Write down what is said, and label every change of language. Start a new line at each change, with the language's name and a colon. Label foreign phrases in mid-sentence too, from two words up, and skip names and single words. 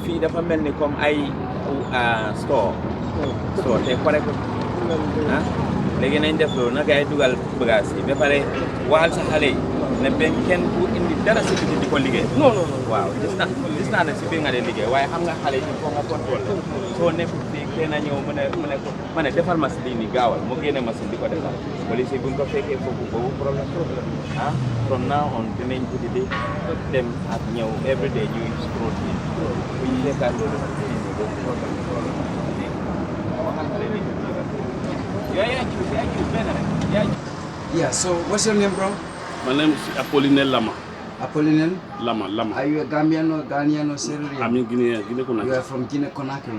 Wolof: fii dafa mel ni comme ay store te pare ko léegi nañ def loolu na gars yi dugal bagage yi ba pare waxal sa xale yi ne benn kenn bu indi dara si biti di ko liggéey waaw gis naa ne si biir nga dee liggéey waaye xam nga xale yi
French: il faut
Wolof: nga contrôle soo nekkul fii kenn a ñëw mu ne ko ma ne defal ma si lii nii gaawal mu génne machine di ko defal police yi bu ñu ko fekkee foofu boobu problème
English: from now on
Wolof: dinañ ko di dem ak ñëw
English: every day
Wolof: ñuy scroll bi bu ñu fekkaat loolu
English: Yeah, so what's your name, bro? My name is Apollinaire Lama. Apollinaire? Lama. Are you a Gambian or Ghanaian or Syrian? I'm in Guinea Conakry. You are from Guinea Conakry?